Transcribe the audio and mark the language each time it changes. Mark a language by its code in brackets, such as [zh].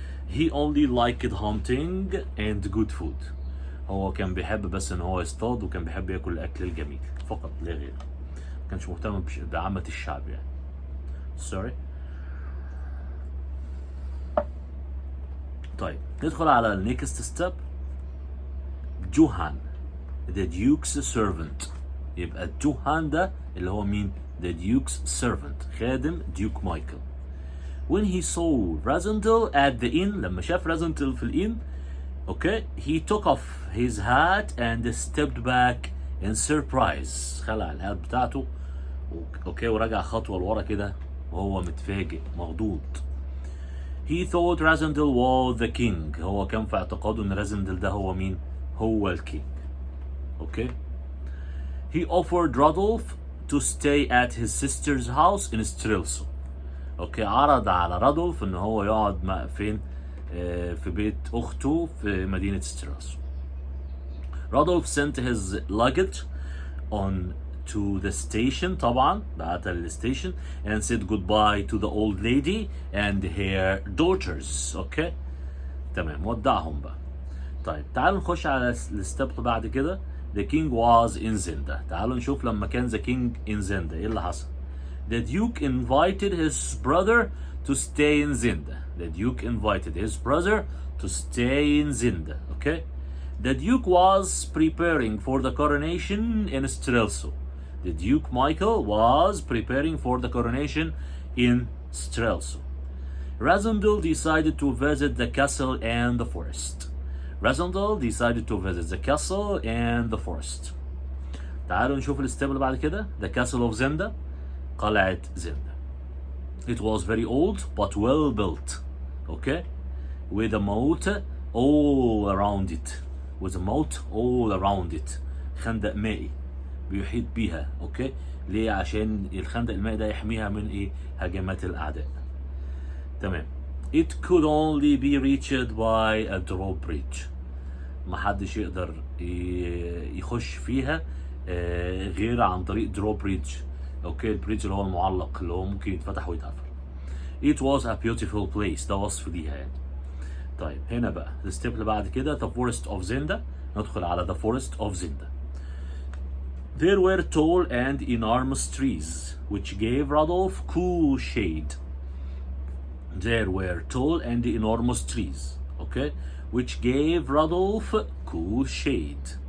[en] He only liked hunting and good food. [ar] هو كان بيحب بس ان هو يصطاد وكان بيحب ياكل الاكل الجميل فقط لا غير. ما كانش مهتم بعامة الشعب يعني. Sorry. طيب ندخل على النيكست ستيب. [en] Johan the duke's servant. [ar] يبقى جوهان ده اللي هو مين؟ [en] the duke's servant، [ar] خادم ديوك مايكل. [en] when he saw Rasandel at the inn، [ar] لما شاف رازندل في الإن، [en] okay, he took off his hat and stepped back in surprise. [ar] خلع الهات بتاعته اوكي ورجع خطوة لورا كده وهو متفاجئ مخضوض. [en] he thought Rasandel was the king. [ar] هو كان في اعتقاده ان رازندل ده هو مين؟ هو الكينج. اوكي. [en] he offered Rodolph to stay at his sister's house in Strelso. [ar] اوكي عرض على رادولف ان هو يقعد فين؟ في بيت اخته في مدينة سترالسو. [en] Rodolph sent his luggage on to the station، [ar] طبعا بعتها للستيشن [en] and said goodbye to the old lady and her daughters. [ar] اوكي تمام ودعهم بقى. طيب تعالوا نخش على الستيب بعد كده. [en] the king was in zenda. [ar] تعالوا نشوف لما كان [en] the king in zenda [ar] ايه اللي حصل. [en] the duke invited his brother to stay in zenda. the duke invited his brother to stay in zenda. okay. the duke was preparing for the coronation in Strelso. the duke Michael was preparing for the coronation in Strelso. Rasandel decided to visit the castle and the forest. Rasandel decided to visit the castle and the forest. [ar] تعالوا نشوف الستيب اللي بعد كده. [en] the castle of Zenda، [ar] قلعة زندا. [en] it was very old but well built. okay. with a moat all around it. with a moat all around it. [ar] خندق مائي بيحيط بيها. اوكي ليه؟ عشان الخندق المائي ده يحميها من ايه؟ هجمات الاعداء. تمام. [en] it could only be reached by a drawbridge. [ar] محدش يقدر يخش فيها غير عن طريق drawbridge. اوكي البريدج اللي هو المعلق اللي هو ممكن يتفتح ويتقفل. [en] it was a beautiful place. [ar] ده وصف ليها يعني. طيب هنا بقى الستيب اللي بعد كده [en] the forest of Zenda. [ar] ندخل على [en] the forest of Zenda. there were tall and enormous trees which gave Rodolph cool shade. there were tall and enormous trees, okay, which gave Rodolph cool shade.